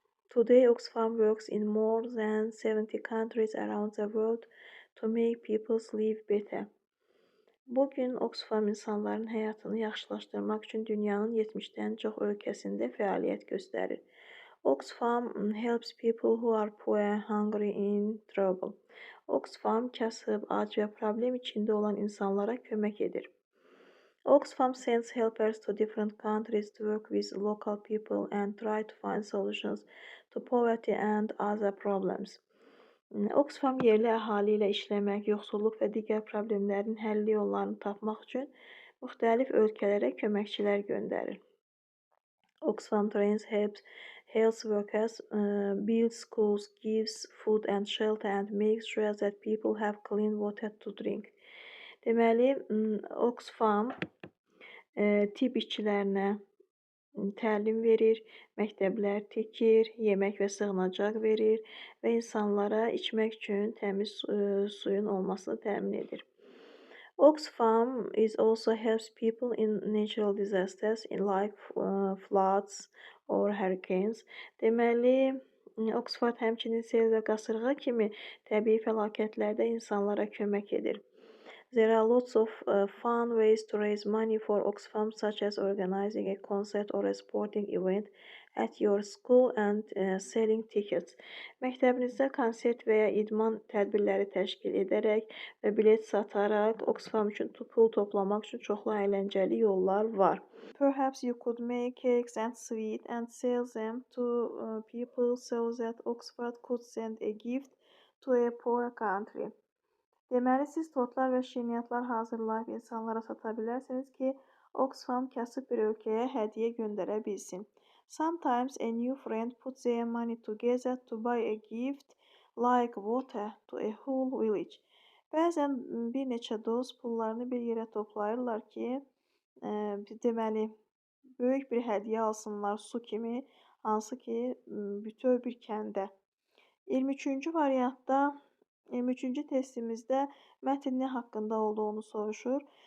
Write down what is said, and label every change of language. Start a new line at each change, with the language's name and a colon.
English: Today, Oxfam works in more than 70 countries around the world to make people's lives better.
Azerbaijani: Bugün Oxfam insanların həyatını yaxşılaşdırmaq üçün dünyanın 70-dən çox ölkəsində fəaliyyət göstərir.
English: Oxfam helps people who are poor, hungry, in trouble.
Azerbaijani: Oxfam kasıb, ac və problem içində olan insanlara kömək edir.
English: Oxfam sends helpers to different countries to work with local people and try to find solutions to poverty and other problems.
Azerbaijani: Oxfam yerli əhali ilə işləmək, yoxsulluq və digər problemlərin həlli yollarını tapmaq üçün müxtəlif ölkələrə köməkçilər göndərir.
English: Oxfam trains health workers, builds schools, gives food and shelter and makes sure that people have clean water to drink.
Azerbaijani: Deməli, Oxfam tibb işçilərinə təlim verir, məktəblər tikir, yemək və sığınacaq verir və insanlara içmək üçün təmiz suyun olmasını təmin edir.
English: Oxfam is also helps people in natural disasters like floods or hurricanes.
Azerbaijani: Deməli, Oxford həmçinin sel və qasırğa kimi təbii fəlakətlərdə insanlara kömək edir.
English: There are lots of fun ways to raise money for Oxfam, such as organizing a concert or a sporting event at your school and selling tickets.
Azerbaijani: Məktəbinizdə konsert və ya idman tədbirləri təşkil edərək və bilet sataraq Oxfam üçün pul toplamaq üçün çoxlu əyləncəli yollar var.
English: Perhaps you could make cakes and sweets and sell them to people so that Oxford could send a gift to a poor country.
Azerbaijani: Deməli, siz tortlar və şirniyyatlar hazırlayıb insanlara sata bilərsiniz ki, Oxfam kasıb bir ölkəyə hədiyyə göndərə bilsin.
English: Sometimes a new friend puts their money together to buy a gift like water to a whole village.
Azerbaijani: Bəzən bir neçə dost pullarını bir yerə toplayırlar ki, deməli, böyük bir hədiyyə alsınlar su kimi, hansı ki, bütöv bir kəndə. 23-cü variantda 23-cü testimizdə mətn nə haqqında olduğunu soruşur.